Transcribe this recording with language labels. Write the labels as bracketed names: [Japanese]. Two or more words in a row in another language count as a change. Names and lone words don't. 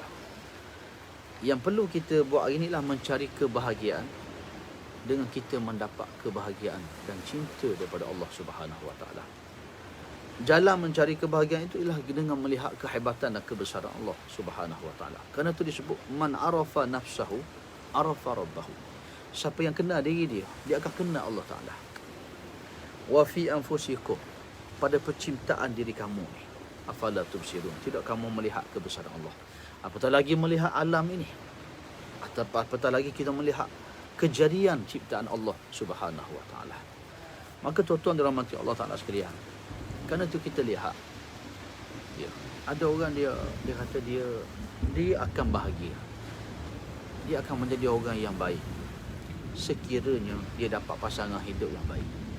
[Malay] Yang perlu kita buat hari inilah mencari kebahagiaan dengan kita mendapat kebahagiaan dan cinta daripada Allah [Arabic] سبحانه وتعالى. [Malay] Jalan mencari kebahagiaan itu ialah dengan melihat kehebatan dan kebesaran Allah [Arabic] سبحانه وتعالى. [Malay] Kerana itu disebut [Arabic] من عرف نفسه عرف ربه. [Malay] Siapa yang kenal diri dia, dia akan kenal Allah taala. [Arabic] وفي أنفسكم, [Malay] pada penciptaan diri kamu ni, [Arabic] أفلا تبصرون, [Malay] tidak kamu melihat kebesaran Allah. Apatah lagi melihat alam ini, atau apatah lagi kita melihat kejadian ciptaan Allah [Arabic] سبحانه وتعالى. [Malay] Maka tuan-tuan dirahmati Allah taala sekalian, kerana itu kita lihat ada orang dia kata dia akan bahagia, dia akan menjadi orang yang baik sekiranya dia dapat pasangan hidup yang baik.